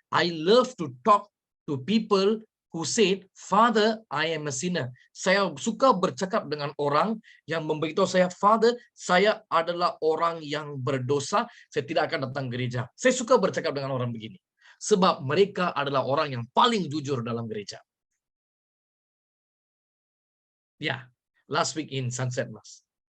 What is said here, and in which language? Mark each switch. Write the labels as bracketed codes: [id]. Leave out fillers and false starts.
[en] I love to talk to people who said, "Father, I am a sinner." [ms] Saya suka bercakap dengan orang yang memberitahu saya, "Father, saya adalah orang yang berdosa. Saya tidak akan datang gereja." Saya suka bercakap dengan orang begini. Sebab mereka adalah orang yang paling jujur dalam gereja. [en] Ya, last week in Sunset Mass.